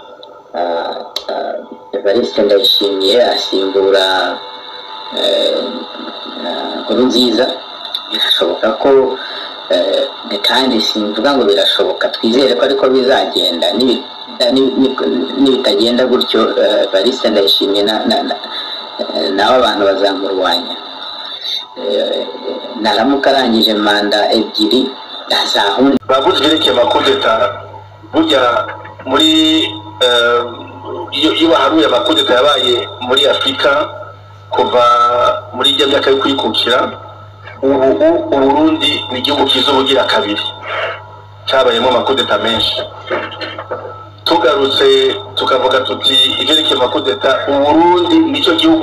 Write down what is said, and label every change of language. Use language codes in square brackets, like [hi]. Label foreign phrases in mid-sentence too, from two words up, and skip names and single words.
[rw] Evariste Ndayishimiye asimbura Nkurunziza birashoboka ko kandi simvuga ngo birashoboka twizere ko ariko bizagenda nibitagenda gutyo Evariste Ndayishimiye nawe abantu bazamurwanya naramuka arangije manda ebyiri azahunda [rn] bavuze byerekeye [fr] coup d'etat [rn] burya muri iyo baharuye [fr] coup d'etat [rn] yabaye muri Afurika kuva muri iyo myaka yo kwikukira Uburundi ni igihugu kizubugira kabiri cyabayemo [fr] coup d'etat [rn] menshi tugarutse tukavuga tuti ibyerekeye [fr] coup d'etat [rn] Uburundi nicyo gihugu